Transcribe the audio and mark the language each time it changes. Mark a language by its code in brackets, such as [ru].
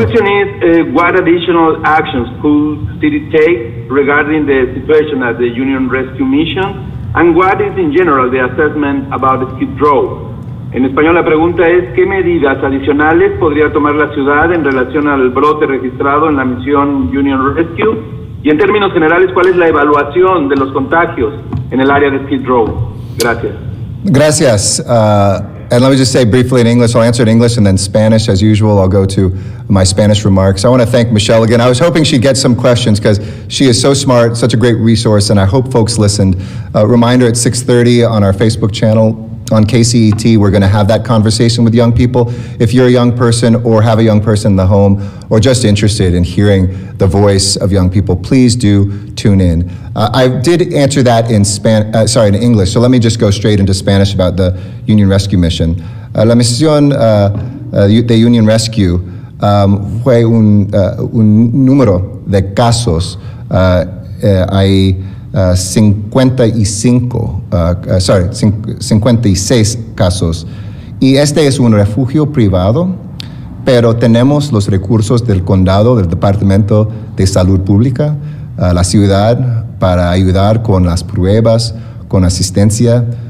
[en] The question is, what additional actions could city take regarding the situation at the Union Rescue Mission? And what is, in general, the assessment about Skid Row? [es] En español, la pregunta es, ¿qué medidas adicionales podría tomar la ciudad en relación al brote registrado en la misión Union Rescue? Y en términos generales, ¿cuál es la evaluación de los contagios en el área de Skid Row? Gracias. Gracias. [en] And let me just say briefly in English, I'll answer in English and then Spanish. As usual, I'll go to my Spanish remarks. I want to thank Michelle again. I was hoping she'd get some questions because she is so smart, such a great resource, and I hope folks listened. Reminder at 6:30 on our Facebook channel, on KCET, we're going to have that conversation with young people. If you're a young person or have a young person in the home or just interested in hearing the voice of young people, please do tune in. I did answer that in in English, so let me just go straight into Spanish about the Union Rescue Mission. [es] La misión de Union Rescue fue un número de casos. Hay 56 casos. Y este es un refugio privado, pero tenemos los recursos del Condado, del Departamento de Salud Pública, la Ciudad, para ayudar con las pruebas, con asistencia.